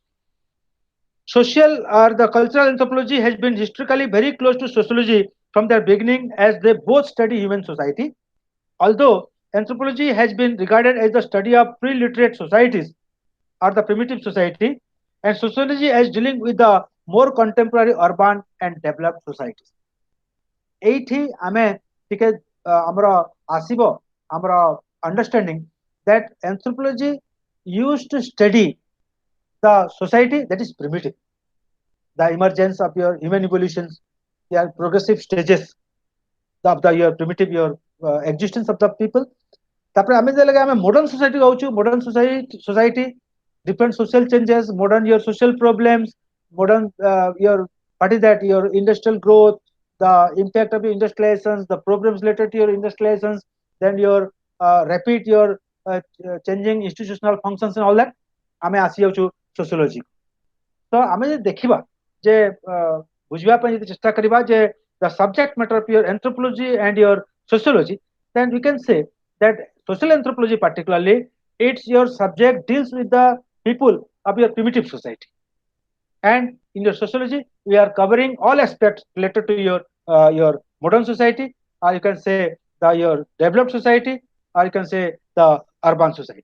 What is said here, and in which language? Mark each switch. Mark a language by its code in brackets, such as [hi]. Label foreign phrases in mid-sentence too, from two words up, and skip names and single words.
[en] Social or the cultural anthropology has been historically very close to sociology from their beginning, as they both study human society. Although anthropology has been regarded as the study of pre-literate societies or the primitive society, and sociology as dealing with the more contemporary urban and developed societies. [or] ଏଠି ଆମେ ଟିକେ ହମରା ଆସିବୋ ହମରା [en] understanding that anthropology used to study the society that is primitive, the emergence of your human evolutions, their progressive stages of the your primitive your existence of the people. [or] ତାପରେ ଆମେ ଯେ ଲଗେ ଆମେ [en] modern society होउछु, modern society different social changes, modern your social problems, modern your what is that your industrial growth, the impact of your industrializations, the problems related to your industrializations, then your rapid your changing institutional functions and all that. [or] ଆମେ ଆସି ଯାଉଛୁ [en] sociology. [or] ତ ଆମେ ଯେ ଦେଖିବା ଯେ ବୁଝିବା ପାଇଁ ଯେ ଚେଷ୍ଟା କରିବା ଯେ [en] the subject matter of your anthropology and your sociology, then we can say that social anthropology particularly, it's your subject deals with the people of your primitive society, and in your sociology we are covering all aspects related to your modern society, or you can say the your developed society, or you can say the urban society.